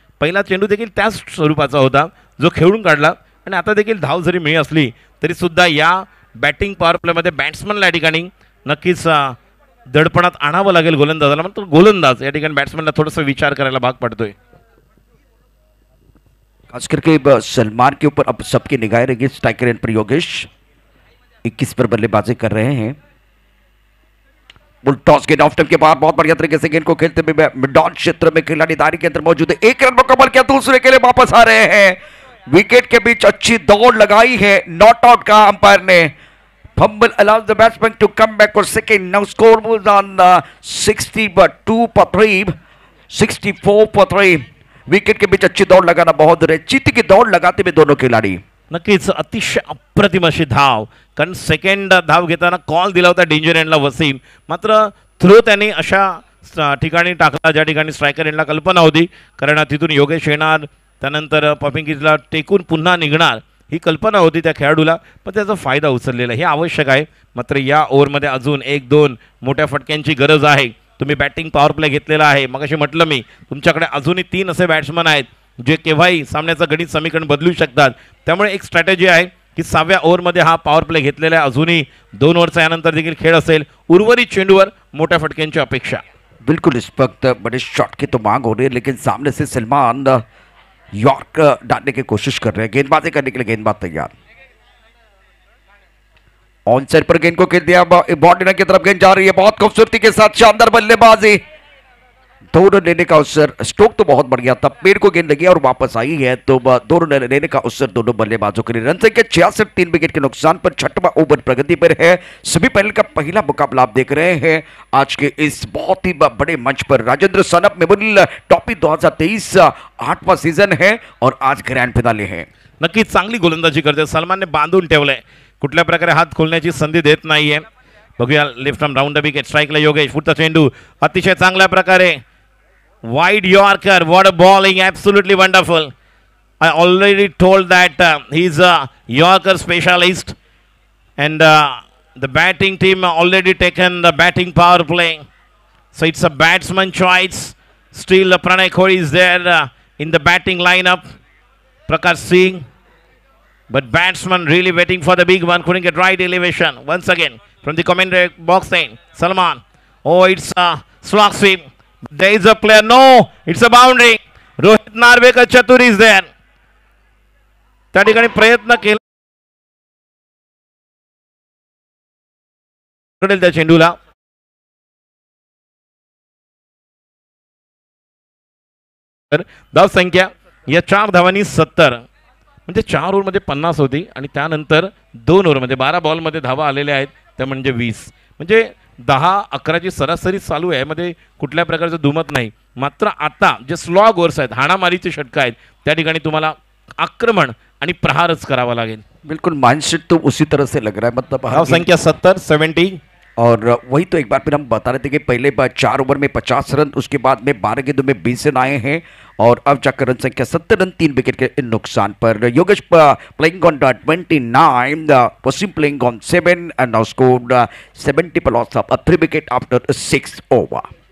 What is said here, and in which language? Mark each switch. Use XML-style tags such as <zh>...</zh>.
<mr>पहिला चेंडू देखील त्याच स्वरूपाचा होता जो खेळून काढला आणि आता देखील धाव जरी मिळी असली तरी सुद्धा या बॅटिंग पॉवर प्लेमध्ये बॅट्समनला या ठिकाणी नक्कीच दडपणात आणावं लागेल गोलंदाजाला. मात्र गोलंदाज या ठिकाणी बॅट्समनला थोडासा विचार करायला भाग पडतोय.</mr> <hi>खास करके सलमान के ऊपर अब सबकी निगाहें रहेगी. स्ट्राइकर एंड पर योगेश 21 पर बल्लेबाजी कर रहे हैं. बुल टॉस गेंद ऑफ टाइम के बाद बहुत बढ़िया तरीके से गेंद को खेलते हुए मिडॉन क्षेत्र में खिलाड़ी दारी के अंदर मौजूद है. 1 रन मुकम्मल किया, दूसरे के लिए वापस आ रहे हैं. विकेट के बीच अच्छी दौड़ लगाई है. नॉट आउट का अंपायर ने.</hi> <en>Fumble allows the batsman to come back for second. Now score moves on 62 for 3, 64 for 3.</en> <hi>Wicket के बीच अच्छी दौड़ लगाना बहुत जरूरी है. चीती की दौड़ लगाते हुए दोनों खिलाड़ी.</hi> <mr>नक्कीच अतिशय अप्रतिम अशी धाव, कारण सेकंड धाव घेताना कॉल दिला होता डेंजर एंडला वसीम, मात्र थ्रो त्यांनी अशा ठिकाणी टाकला ज्या ठिकाणी स्ट्रायकर एंडला कल्पना होती, कारण तिथून योगेश येणार त्यानंतर पॉपिंग किजला टेकून पुन्हा निघणार ही कल्पना होती त्या खेळाडूला, पण त्याचा फायदा उचललेला हे आवश्यक आहे. मात्र या ओव्हरमध्ये अजून 1-2 मोठ्या फटक्यांची गरज आहे. तुम्ही बॅटिंग पॉवर प्ले घेतलेला आहे. मगाशी म्हटलं मी तुमच्याकडे अजूनही 3 असे बॅट्समन आहेत जे केव्हाही सामन्याचं गणित समीकरण बदलू शकतात. त्यामुळे एक स्ट्रॅटेजी आहे की 6व्या ओव्हरमध्ये हा पॉवर प्ले घेतलेला आहे. अजूनही 2 ओव्हरचा यानंतर देखील खेळ असेल. उर्वरित चेंडूवर मोठ्या फटक्यांची अपेक्षा.</mr> <hi>बिल्कुल इस वक्त बड़े शॉट की तो मांग हो रही है, लेकिन सामने से सलमान यॉर्क डालने की कोशिश कर रहे हैं. गेंदबाजी करने के लिए गेंदबाज तैयार. ऑन साइड पर गेंद को खेल दिया. बॉडी की तरफ गेंद जा रही है. बहुत खूबसूरती के साथ शानदार बल्लेबाजी. दोनों लेने का अवसर. स्ट्रोक तो बहुत बढ़िया था. पेड़ को गेंद लगी और वापस आई है, तो दोनों लेने का अवसर दोनों बल्लेबाजों के लिए. रन संख्या 66, 3 विकेट के नुकसान पर 6वां ओवर प्रगति पर है. सेमीफाइनल का पहला मुकाबला आप देख रहे हैं आज के इस बहुत ही बड़े मंच पर. Rajendra snuff memorial trophy 2023 8वां season है और आज ग्रँड फिनाले है.</hi> <mr>नक्कीच चांगली गोलंदाजी करते. सलमानने बांधून ठेवलंय, कुठल्या प्रकारे हात खोलण्याची संधी देत नाहीये. बघूया left arm round the wicket. स्ट्राइकला Yogesh. पुढचा चेंडू अतिशय चांगल्या प्रकारे wide Yorker.</mr> <en>What a bowling, absolutely wonderful. I already told that he's a Yorker specialist and the batting team already taken the batting power play, so it's a batsman choice. Still Pranay Kori is there in the batting lineup, Prakash Singh, but batsman really waiting for the big one, couldn't get right elevation. Once again from the commentary box saying Salman, oh it's a slog sweep. There is a player. No, it's a boundary. Rohit Narvekar Chatur is there.</en> <mr>त्या ठिकाणी प्रयत्न केला त्या चेंडूला. धाव संख्या या 4 धावांनी 70, म्हणजे 4 ओव्हरमध्ये 50 होती आणि त्यानंतर 2 ओव्हरमध्ये 12 बॉलमध्ये धावा आलेल्या आहेत त्या म्हणजे 20, म्हणजे 10-11ची सरासरी चालू आहे. यामध्ये कुठल्या प्रकारचं दुमत नाही. मात्र आता जे स्लॉग ओव्हर्स आहेत, हाणामारीचे षटक आहेत, त्या ठिकाणी तुम्हाला आक्रमण आणि प्रहारच करावा लागेल.</mr> <hi>बिल्कुल माइंडसेट तो उसी तरह से लग रहा है, मतलब हर</hi> <mr>धाव संख्या 70.</mr> <hi>और वही तो एक बार फिर हम बता रहे थे कि पहले 4 ओवर में 50 रन, उसके बाद में 12 गेंदों में 20 रन आए हैं और अब जाकर रन संख्या 70 रन, 3 विकेट के नुकसान पर.</hi> <en>Yogesh playing on 29, Waseem playing on 7 and now scored 70 पर loss of 3 wicket after 6 over.</en>